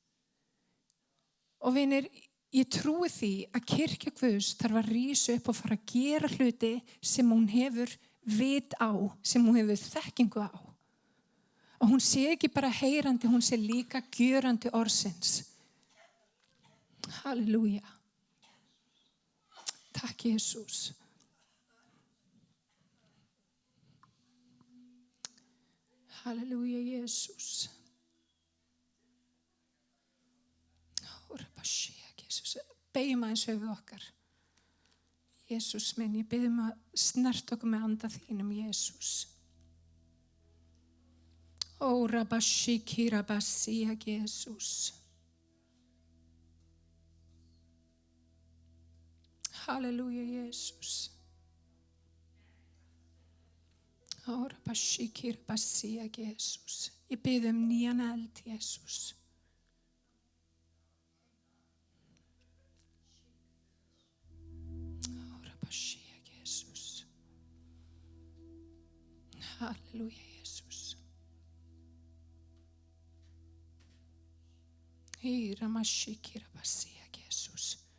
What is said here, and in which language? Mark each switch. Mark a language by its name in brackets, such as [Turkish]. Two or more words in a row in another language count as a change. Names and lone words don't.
[Icelandic] Og vinir, ég trúi því að kirkja Guðs þarf að rísa upp og fara að gera hluti sem hún hefur vit á, sem hún hefur þekkingu á. Og hún sé ekki bara heyrandi, hún sé líka gjörandi orðsins. Halleluja. Takk, Jesus. Halleluja, Jesus. Jesus. Beigjum aðeins höfuð okkar. Jesus minn, ég bið að snert okkur með anda þínum, Jesus. Ó, Rabashi, Rabasi, Jesus. Halleluja, Jesus. Ó, Rabashi, Rabasi, Jesus. Ég bið nýjan eld, Jesus. Jesus. Halleluja, Jesus. Ramashikira basia, Jesus.